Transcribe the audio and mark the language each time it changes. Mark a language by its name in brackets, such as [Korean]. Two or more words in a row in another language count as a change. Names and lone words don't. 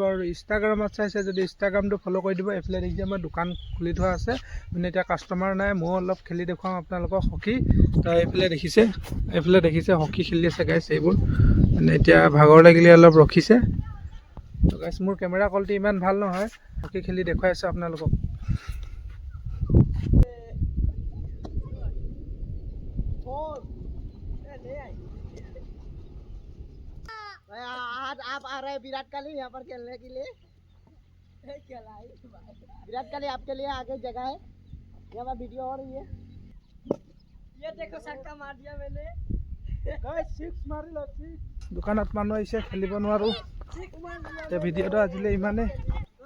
[Assamese] আৰু ইনষ্টাগ্ৰামত চাইছে যদি ইনষ্টাগ্ৰামটো ফ'ল' কৰি দিব। এইফালে দেখিছে মই দোকান খুলি থোৱা আছে, মানে এতিয়া কাষ্টমাৰ নাই, ময়ো অলপ খেলি দেখুৱাম আপোনালোকক হকী। তো এইফালে দেখিছে হকী খেলি আছে গাইজ। এইবোৰ মানে এতিয়া ভাগৰ লাগিলে অলপ ৰখিছে। তো গাইজ মোৰ [English] camera quality [Assamese] ইমান ভাল নহয়, হকী খেলি দেখুৱাই আছোঁ আপোনালোকক। [Hindi] आज आप आ रहे हैं विराट कोहली यहाँ पर खेलने के लिए। विराट कोहली आपके लिए आगे जगह है, यहाँ पर वीडियो हो रही है। ये देखो छक्का मार दिया मैंने। [Assamese] দোকানত মানুহ আহিছে, খেলিব নোৱাৰোঁ। ভিডিঅ'টো আজিলৈ ইমানেই।